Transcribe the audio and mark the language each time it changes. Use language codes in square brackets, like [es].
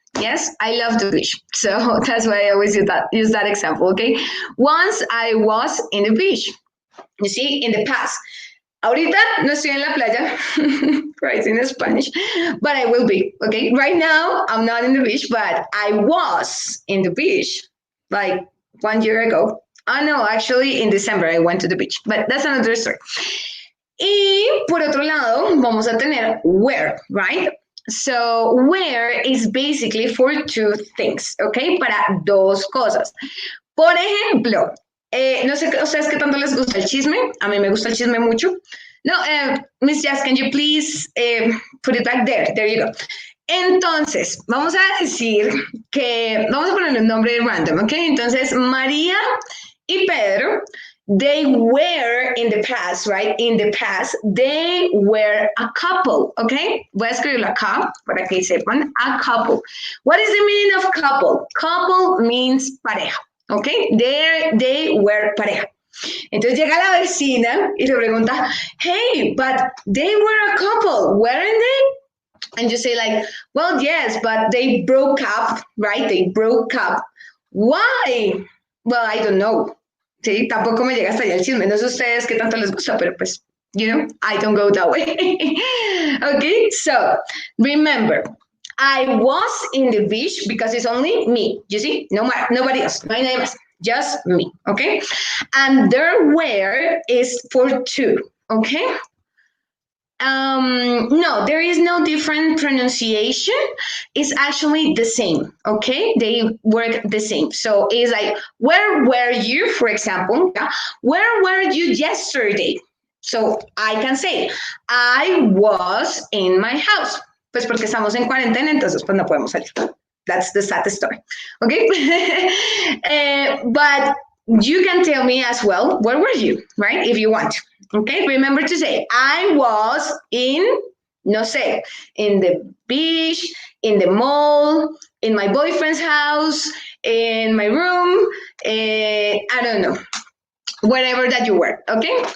[en] Yes, I love the beach, so that's why I always use that example, okay? Once I was in the beach, you see, in the past. [es] Ahorita no estoy en la playa, [en] right, in Spanish, but I will be, okay? Right now, I'm not in the beach, but I was in the beach like 1 year ago. Oh, no, actually, in December I went to the beach, but that's another story. [es] Y por otro lado, vamos a tener where, right? So, where is basically for two things, okay? Para dos cosas. Por ejemplo, no sé a ustedes qué tanto les gusta el chisme. A mí me gusta el chisme mucho. [en] No, Miss Jazz, can you please put it back there? There you go. [es] Entonces, vamos a decir que, vamos a poner un nombre random, ¿ok? Entonces, [en] María y Pedro, they were in the past, right? In the past, they were a couple, ¿ok? [es] Voy a escribirlo acá para que sepan, [en] a couple. What is the meaning of couple? Couple means pareja, ¿ok? They were pareja. [es] Entonces llega la vecina y le pregunta, [en] hey, but they were a couple, weren't they? And you say like, well, yes, but they broke up, right? They broke up. Why? Well, I don't know. [es] Sí, tampoco me llega hasta allá el chisme. No sé ustedes qué tanto les gusta, pero pues, [en] you know, I don't go that way. Okay, so remember, I was in the beach because it's only me. You see, nobody else, [es] no hay nadie más, [en] just me. Okay, and there were is for two. Okay. No, there is no different pronunciation. It's actually the same, okay? They work the same. So it's like, where were you, for example? Yeah? Where were you yesterday? So I can say, I was in my house. [es] Pues porque estamos en cuarentena, entonces pues no podemos salir. [en] That's the sad story, okay? But you can tell me as well, where were you, right? If you want. Okay, remember to say, I was in, [es] no sé, [en] in the beach, in the mall, in my boyfriend's house, in my room, I don't know, wherever that you were, okay?